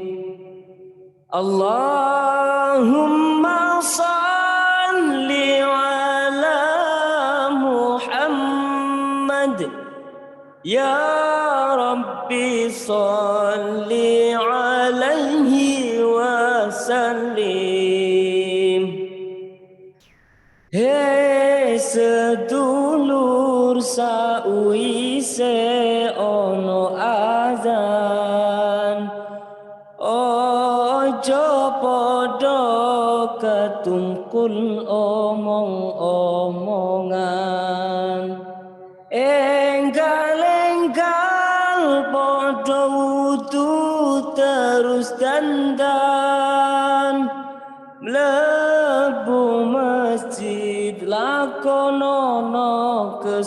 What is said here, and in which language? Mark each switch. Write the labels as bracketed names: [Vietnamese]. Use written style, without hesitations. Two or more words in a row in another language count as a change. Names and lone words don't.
[Arabic] اللهم صل على محمد يا ربي صل عليه وسلم. [Javanese] Hei sedulur sawise ono azan ojo podo ketungkul omong-omongan enggal-enggal podo wudu terus dandan mlebu masjid lakonono